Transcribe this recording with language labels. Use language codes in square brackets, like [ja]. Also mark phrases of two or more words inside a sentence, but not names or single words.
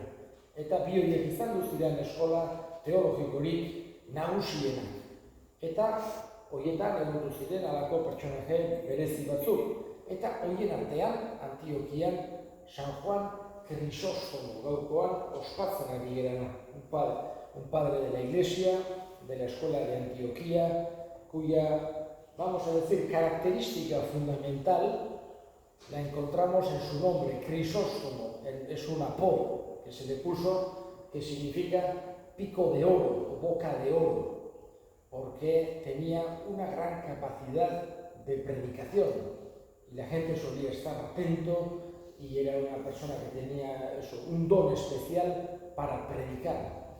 [eu] Eta bi horiek izan duziren eskola teologikorik nagusienak. Eta horietan egon duziren alako pertsonaje berezi batzuk. Eta horien artean, Antiokian, San Juan Crisostomo gaurkoan ospatzen ari gerana. [es] Un padre de la Iglesia, de la Escuela de Antioquía, cuya, vamos a decir, característica fundamental la encontramos en su nombre, Crisóstomo. Es un apodo que se le puso que significa pico de oro o boca de oro, porque tenía una gran capacidad de predicación y la gente solía estar atento y era una persona que tenía un don especial para predicar.